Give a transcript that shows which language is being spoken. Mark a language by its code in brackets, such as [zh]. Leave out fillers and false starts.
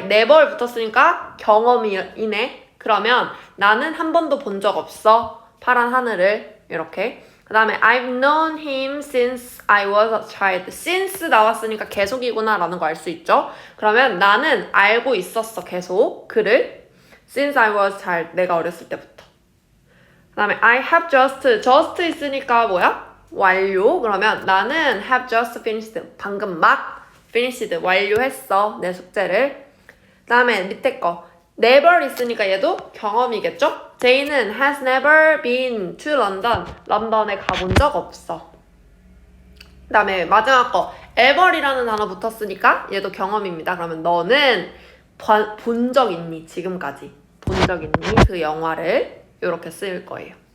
[ko] never 붙었으니까 경험이네. 그러면 나는 한 번도 본 적 없어. 파란 하늘을. 이렇게. 그 다음에 [en] I've known him since I was a child. [ko] since 나왔으니까 계속이구나 라는 거 알 수 있죠. 그러면 나는 알고 있었어. 계속. 그를. [en] since I was a child. [ko] 내가 어렸을 때부터. 그 다음에 [en] I have just [ko] 있으니까 뭐야? 완료. 그러면 나는 [en] have just finished. [ko] 방금 막 finished. 완료했어. 내 숙제를. 그 다음에 밑에 거 never 있으니까 얘도 경험이겠죠? 제이는 [en] has never been to London. [ko] 런던에 가본 적 없어. 그 다음에 마지막 거 ever이라는 단어 붙었으니까 얘도 경험입니다. 그러면 너는 본 적 있니? 지금까지 본 적 있니? 그 영화를 이렇게 쓰일 거예요.